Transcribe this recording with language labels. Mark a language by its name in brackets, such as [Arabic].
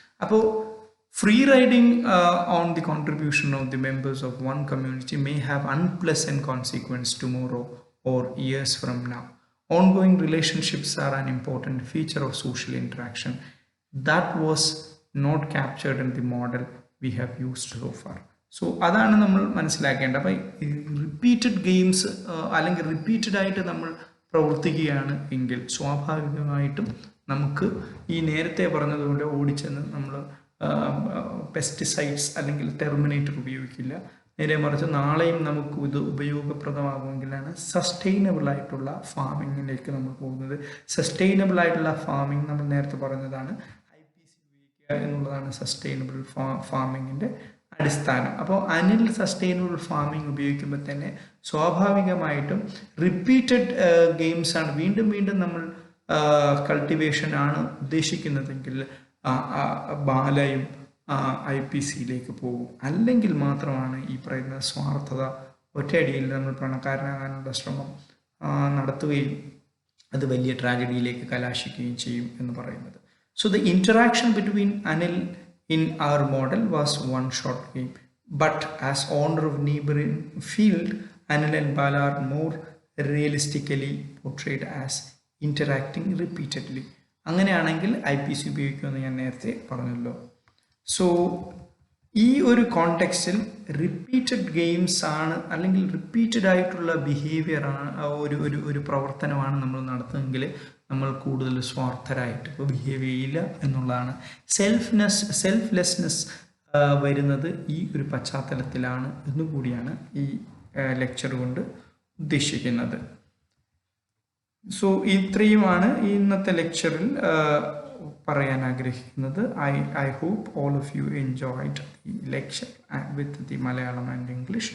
[English] അപ്പോൾ free riding on the contribution of the members of one community may have unpleasant consequence tomorrow or years from now. Ongoing relationships are an important feature of social interaction that was not captured in the model we have used so far. [Malayalam] So അതാണ് നമ്മൾ മനസ്സിലാക്കേണ്ടത്. അപ്പം repeated games അല്ലെങ്കിൽ repeated ആയിട്ട് നമ്മൾ പ്രവർത്തിക്കുകയാണ് എങ്കിൽ സ്വാഭാവികമായിട്ടും നമുക്ക് ഈ നേരത്തെ പറഞ്ഞതുപോലെ ഓടിച്ചെന്ന് നമ്മൾ പെസ്റ്റിസൈഡ്സ് അല്ലെങ്കിൽ ടെർമിനേറ്റർ ഉപയോഗിക്കില്ല. നേരെ മറിച്ച് നാളെയും നമുക്ക് ഇത് ഉപയോഗപ്രദമാകുമെങ്കിലാണ് സസ്റ്റൈനബിൾ ആയിട്ടുള്ള ഫാമിങ്ങിലേക്ക് നമ്മൾ പോകുന്നത്. സസ്റ്റൈനബിൾ ആയിട്ടുള്ള ഫാമിംഗ് നമ്മൾ നേരത്തെ പറഞ്ഞതാണ്, IPC ഉപയോഗിക്കുക എന്നുള്ളതാണ് സസ്റ്റൈനബിൾ ഫാമിങ്ങിൻ്റെ അടിസ്ഥാനം. അപ്പോൾ അനിൽ സസ്റ്റൈനബിൾ ഫാമിംഗ് ഉപയോഗിക്കുമ്പോൾ തന്നെ സ്വാഭാവികമായിട്ടും റിപ്പീറ്റഡ് ഗെയിംസാണ്, വീണ്ടും വീണ്ടും നമ്മൾ കൾട്ടിവേഷനാണ് ഉദ്ദേശിക്കുന്നതെങ്കിൽ ബാലയും IPCയിലേക്ക് പോകും. അല്ലെങ്കിൽ മാത്രമാണ് ഈ പറയുന്ന സ്വാർത്ഥത, ഒറ്റയടിയിൽ നമ്മൾ പണക്കാരനാകാനുള്ള ശ്രമം നടത്തുകയും അത് വലിയ ട്രാജഡിയിലേക്ക് കലാശിക്കുകയും ചെയ്യും എന്ന് പറയുന്നത്. [English] So the interaction between Anil in our model was one short game, but as owner of neighboring field, Anil and Bala are more realistically portrayed as interacting repeatedly. [Malayalam] അങ്ങനെയാണെങ്കിൽ IPC ഉപയോഗിക്കുമെന്ന് ഞാൻ നേരത്തെ പറഞ്ഞല്ലോ. സോ ഈ ഒരു കോണ്ടെക്സ്റ്റിൽ റിപ്പീറ്റഡ് ഗെയിംസ് ആണ് അല്ലെങ്കിൽ repeated ആയിട്ടുള്ള ബിഹേവിയറാണ് ഒരു പ്രവർത്തനമാണ് നമ്മൾ നടത്തുന്നതെങ്കിൽ നമ്മൾ കൂടുതൽ സ്വാർത്ഥരായിട്ട് ഇപ്പോൾ ബിഹേവ് ചെയ്യില്ല എന്നുള്ളതാണ്. സെൽഫ്ലെസ്നെസ് വരുന്നത് ഈ ഒരു പശ്ചാത്തലത്തിലാണ് എന്നുകൂടിയാണ് ഈ ലെക്ചർ കൊണ്ട് ഉദ്ദേശിക്കുന്നത്. സോ ഇത്രയുമാണ് ഇന്നത്തെ ലെക്ചറിൽ പറയാൻ ആഗ്രഹിക്കുന്നത്. [English] I hope all of you enjoyed the lecture with the Malayalam and English.